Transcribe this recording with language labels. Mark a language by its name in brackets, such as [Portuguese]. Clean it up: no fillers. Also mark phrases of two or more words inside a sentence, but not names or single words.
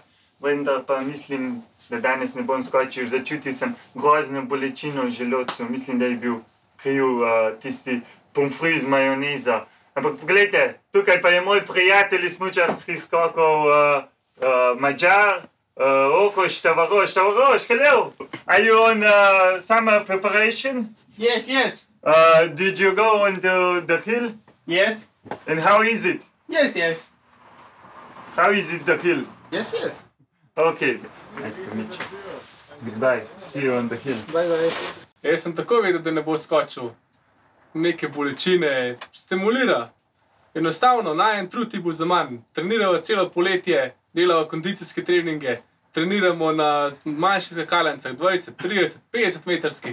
[Slovenian] Vendar pa mislim, da danes ne bom skočil. Začutil sem grozno bolečino v želodcu. Mislim, da je bil kriv tisti pomfri z majonezo. Ampak pogledajte, tukaj pa je moj prijatelj iz smučarskih skokov, Mađar. Okoš, Tavaroš, [English] hello! Are you on summer preparation? Yes. Did you go on the hill? Yes. And how is it? Yes. How is it, the hill? Yes. Okay. Nice to meet you. Goodbye. See you on the hill. Bye. [Slovenian] Jaz sem tako vedel, da ne bo skočil. Neke bolečine stimulira. Enostavno, najen trud ti bo za manj. Treniramo celo poletje, delamo kondicijske treninge, treniramo na manjših skakaljnicah, 20, 30, 50 metrskih.